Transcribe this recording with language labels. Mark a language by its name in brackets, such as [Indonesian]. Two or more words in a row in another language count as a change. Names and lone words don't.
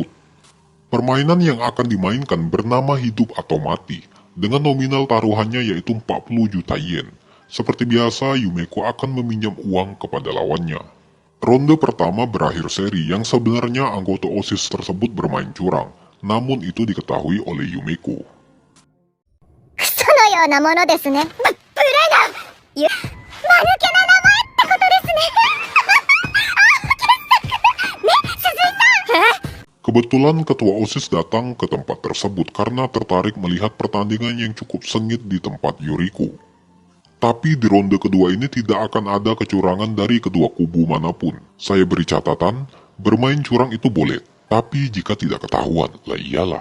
[Indonesian] Permainan yang akan dimainkan bernama hidup atau mati, dengan nominal taruhannya yaitu 40 juta yen. Seperti biasa, Yumeko akan meminjam uang kepada lawannya. Ronde pertama berakhir seri yang sebenarnya anggota OSIS tersebut bermain curang, namun itu diketahui oleh Yumeko. [Japanese] クソのようなものですね。ブレナ間抜けな名前ってことですね。ね、鈴井さん。 [Indonesian] Kebetulan ketua OSIS datang ke tempat tersebut karena tertarik melihat pertandingan yang cukup sengit di tempat Yuriko. Tapi di ronde kedua ini tidak akan ada kecurangan dari kedua kubu manapun. Saya beri catatan, bermain curang itu boleh, tapi jika tidak ketahuan, lah iyalah.